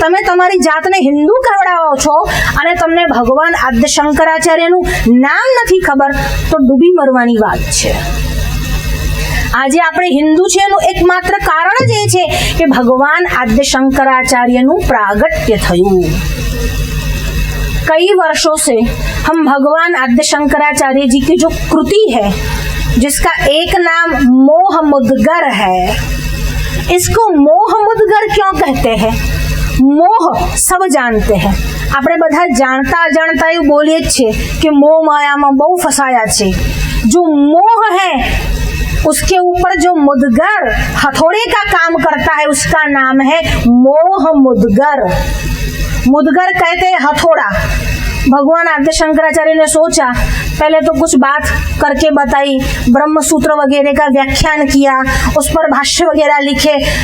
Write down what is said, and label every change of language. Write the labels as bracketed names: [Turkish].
[Gujarati] તમે તમારી જાતને હિન્દુ કહેવડાવો છો અને તમને ભગવાન આદ્ય શંકરાચાર્યનું નામ નથી ખબર, તો ડૂબી મરવાની વાત છે। આજે આપણે હિન્દુ છે એનું એકમાત્ર કારણ જ એ છે કે ભગવાન આદ્ય શંકરાચાર્યનું પ્રાગટ્ય થયું। [Hindi] कई वर्षों से हम भगवान आद्य शंकराचार्य जी की जो कृति है, जिसका एक नाम मोह मुद्गर है, इसको मोह मुद्गर क्यों कहते हैं? मोह सब जानते हैं, [Gujarati] આપણે બધા जानता अजाणता એવું બોલીએ જ છે કે મોહ માયામાં બહુ ફસાયા છે। [Hindi] जो मोह है उसके ऊपर जो मुद्गर हथौड़े का काम करता है, उसका नाम है मोह मुद्गर। मुद्गर कहते हैं हथौड़ा। भगवान आद्य शंकराचार्य ने सोचा, पहले तो कुछ बात करके बताई, ब्रह्म सूत्र वगैरह का व्याख्यान किया, उस पर भाष्य वगैरह लिखे।